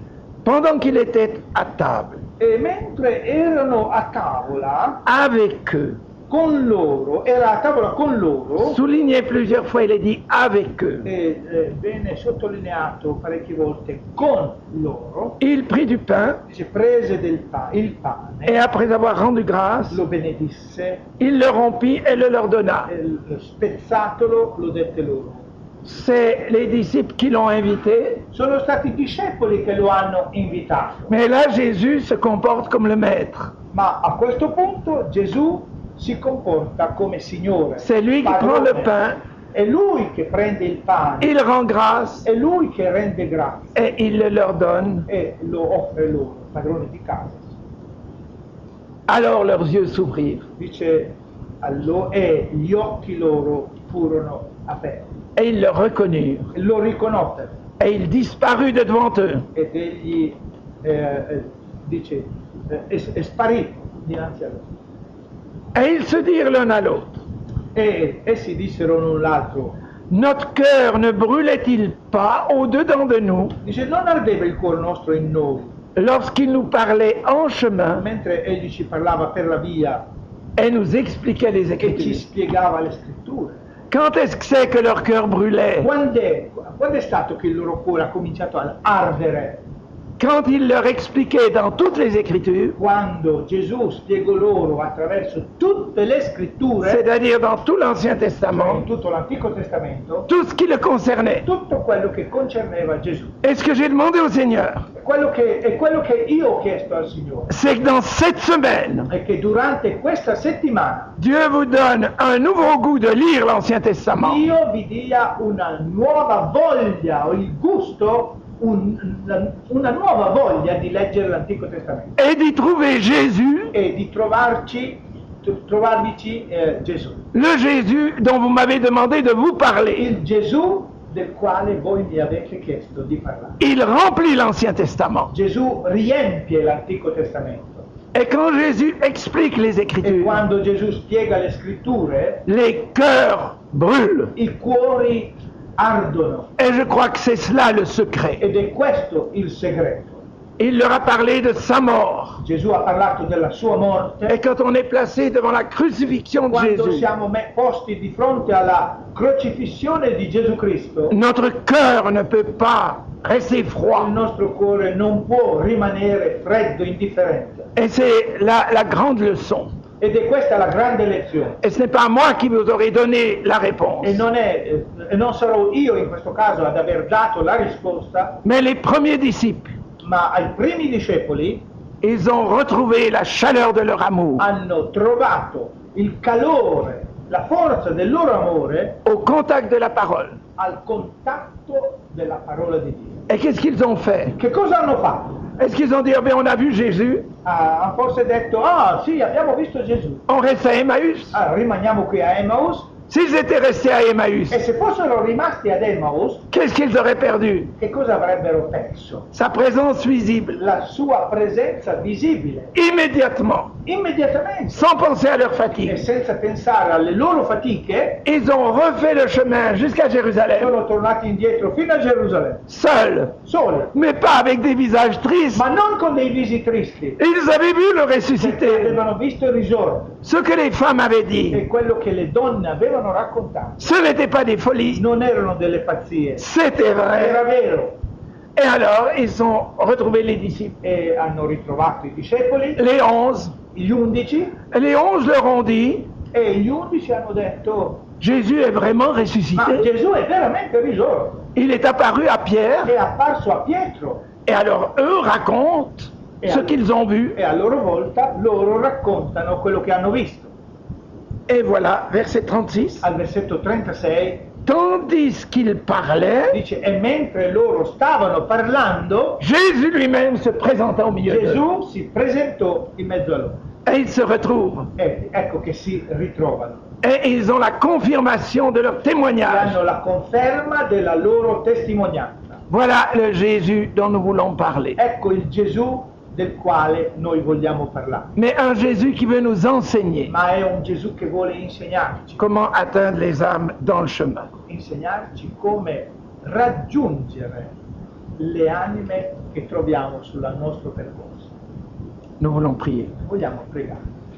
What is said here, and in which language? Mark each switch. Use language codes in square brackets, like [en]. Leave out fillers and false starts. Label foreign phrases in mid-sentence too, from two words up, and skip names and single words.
[fr] Pendant qu'il était à table, [it] E mentre erano a tavola [fr] avec eux, [it] con loro, era a tavola con loro, [fr] souligné plusieurs fois, il est dit avec eux. [it] e viene sottolineato parecchie volte con loro, [fr] Il prit du pain [it] si prese il [fr] et [it] pane, [fr] après avoir rendu grâce, [it] lo benedisse, [fr] il le rompit et le leur donna. [it] spezzatolo lo dette loro. [fr] C'est les disciples qui l'ont invité, [it] Sono stati i discepoli che lo hanno invitato, [fr] mais là Jésus se comporte comme le maître. [it] ma a questo punto Gesù si comporta come Signore. [fr] C'est lui qui prend le pain, [it] È lui che prende il pane, [fr] il rend grâce [it] è lui che rende grazia [fr] et il le leur donne. [it] e lo offre loro, padrone di casa. [fr] Alors leurs yeux s'ouvrirent [it] Dice, e gli occhi loro furono aperti. [fr] et ils le reconnurent. [it] E lo riconobbero [fr] Et il disparut de devant eux. [it] ed egli dice, è sparito dinanzi a loro. [fr] Et ils se dirent l'un à l'autre, [it] E essi dissero l'un l'altro, [fr] notre cœur ne brûlait-il pas au-dedans de nous [it] dice, non ardeva il cuore nostro in noi, [fr] lorsqu'il nous parlait en chemin [it] mentre egli ci parlava per la via [fr] et nous expliquait les [it] e ci [fr] Écritures? [it] spiegava le scritture. [fr] Quand est-ce que c'est que leur cœur brûlait? [it] Quando è stato che il loro cuore ha cominciato ad ardere? [fr] Quand il leur expliquait dans toutes les Écritures, [it] Quando Gesù spiegò loro attraverso tutte le scritture, [fr] c'est-à-dire dans tout l'Ancien [it] in [fr] Testament, [it] tutto l'Antico Testamento, [fr] tout ce qui le concernait. [it] tutto quello che concerneva Gesù. [fr] Et ce que j'ai demandé au Seigneur, [it] È quello che io ho chiesto al Signore, [fr] c'est que dans cette semaine, [it] è che durante questa settimana [fr] Dieu vous donne un nouveau goût de lire l'Ancien Testament [it] Dio vi dia una nuova voglia o il gusto, una nuova voglia di leggere l'Antico Testamento [fr] et d'y trouver Jésus, [it] e di trovarvici Gesù, [fr] le Jésus dont vous m'avez demandé de vous parler. [it] il Gesù del quale voi mi avete chiesto di parlare. [fr] Il remplit l'Ancien Testament. [it] Gesù riempie l'Antico Testamento [fr] Et quand Jésus explique les [it] e [fr] Écritures, [it] quando Gesù spiega le scritture, [fr] les cœurs brûlent. [it] i cuori ardono [fr] Et je crois que c'est cela le secret. [it] ed è questo il segreto. [fr] Il leur a parlé de sa mort. [it] Gesù ha parlato della sua morte. [fr] Et quand on est placé devant la crucifixion de [it] Quando [fr] Jésus, [it] siamo posti di fronte alla crocifissione di Gesù Cristo, [fr] notre cœur ne peut pas rester [it] il [fr] froid. [it] nostro cuore non può rimanere freddo, indifferente. [fr] Et c'est la grande leçon. [it] Ed è questa la grande lezione. [fr] Et ce n'est pas moi qui vous aurai donné la réponse, [it] E non sarò io in questo caso ad aver dato la risposta, [fr] mais les premiers disciples. [it] ma ai primi discepoli [fr] Ils ont retrouvé la chaleur de leur amour [it] hanno trovato il calore, la forza del loro amore [fr] au contact de la parole. [it] al contatto della parola di Dio. [fr] Et qu'est-ce qu'ils ont fait? [it] Che cosa hanno fatto? [fr] Est-ce qu'ils ont dit, oh bien, on a vu Jésus, [it] Ha forse detto, ah sì, abbiamo visto Gesù, [fr] on reste à Emmaüs? [it] rimaniamo qui a Emmaus? [fr] S'ils étaient restés à Emmaüs, [it] E se fossero rimasti ad Emmaus, [fr] qu'est-ce qu'ils auraient perdu? [it] che cosa avrebbero perso? [fr] Sa présence visible. [it] La sua presenza visibile, [fr] Immédiatement, [it] immediatamente, [fr] sans penser à leur [it] e [fr] fatigue, [it] senza pensare alle loro fatiche, [fr] ils ont refait le chemin jusqu'à Jérusalem, [it] sono tornati indietro fino a Gerusalemme, [fr] seuls, [it] soli, [fr] mais pas avec des visages tristes. [it] ma non con dei visi tristi, [fr] Ils avaient vu le [it] perché [fr] ressuscité, [it] avevano visto il risorto [fr] ce que les femmes avaient dit. [it] e quello che le donne avevano avevano raccontato. [fr] Ce n'étaient pas des folies, [it] Non erano delle pazzie, [fr] c'était vrai. [it] era vero. [fr] Et alors, ils ont retrouvé les disciples, [it] E hanno ritrovato i discepoli, [fr] les 11. [it] gli 11, [fr] Et les 11 leur ont dit, [it] e gli 11 hanno detto: [fr] Jésus est vraiment [it] ma [fr] ressuscité. [it] Gesù è veramente risorto. [fr] Il est apparu à Pierre. [it] È apparso a Pietro. [fr] Et alors, eux racontent ce qu'ils ont vu. [it] E a loro volta loro raccontano quello che hanno visto. [fr] Et voilà, verset 36. [it] Al versetto 36 [fr] Tandis qu'ils parlaient, [it] dice: e mentre loro stavano parlando, [fr] Jésus lui-même se présenta au milieu d'eux. [it] Gesù si presentò in mezzo a loro. [fr] Et ils se retrouvent. [it] E ecco che si ritrovano. [fr] Et ils ont la confirmation de leur [it] E [fr] témoignage. [it] hanno la conferma della loro testimonianza. [fr] Voilà le Jésus dont nous voulons parler. [it] Ecco il Gesù del quale noi vogliamo parlare. [fr] Mais un Jésus qui veut nous enseigner [it] Ma è un Gesù che vuole insegnarci [fr] comment atteindre les âmes dans le chemin. [it] come raggiungere le anime che troviamo sul nostro percorso. [fr] Nous voulons prier. [it] Vogliamo pregare.